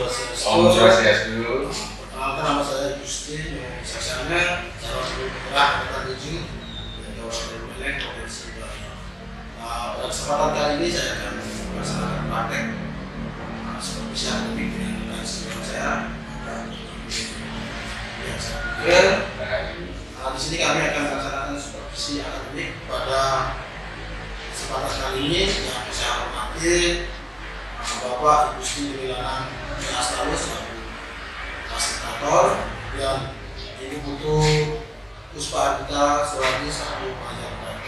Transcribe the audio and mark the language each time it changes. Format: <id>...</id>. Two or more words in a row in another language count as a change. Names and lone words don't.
<ban>Om Swastiastu.</ban> <id>Perkenalkan, nama saya Gusti Saksana, calon guru penggerak Kota Tujuh, Kabupaten Buleleng, Provinsi Bali. Pada kesempatan kali ini saya akan melaksanakan praktek supervisi akademik dengan senior saya. Di sini kami akan melaksanakan supervisi akademik pada kesempatan kali ini yang saya hormati Bapak Ibu Sri Wilanang Astawa selaku fasilitator dan Ibu Putu Puspa Adita Suwadi selaku pengajar praktek.</id>